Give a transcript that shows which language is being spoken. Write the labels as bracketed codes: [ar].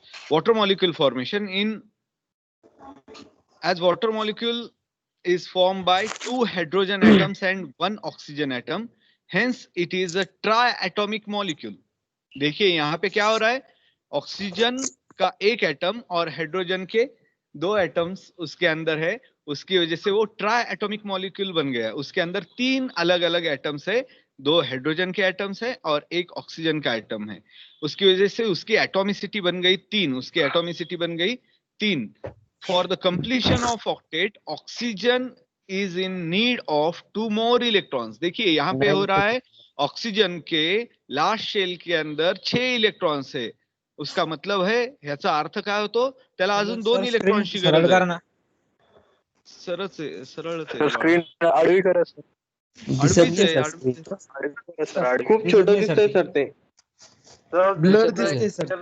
[en] Water molecule formation in as water molecule is formed by 2 hydrogen atoms and 1 oxygen atom, hence it is a triatomic molecule. [hi] देखिए यहाँ पे क्या हो रहा है, ऑक्सीजन का एक एटम और हाइड्रोजन के 2 एटम्स उसके अंदर है, उसकी वजह से वो ट्राइएटॉमिक मॉलिक्यूल बन गया. उसके अंदर 3 अलग अलग एटम्स है, 2 हाइड्रोजन के एटम्स है और 1 ऑक्सीजन का एटम है. उसकी वजह से उसकी एटॉमिसिटी बन गई 3. उसकी एटॉमिसिटी बन गई 3. [en] For the completion of octet, oxygen is in need of 2 more electrons. [hi] देखिए यहाँ पे हो रहा है, ऑक्सीजन के लास्ट शेल के अंदर 6 इलेक्ट्रॉन्स है. उसका मतलब है, [mr] ह्याचा अर्थ काय होतो, त्याला अजून 2 इलेक्ट्रॉन्सची गरज आहे. सरळ स्क्रीन आडवी करा सर. खूप छोटं दिसतंय सर ते. ब्लर दिसते सर.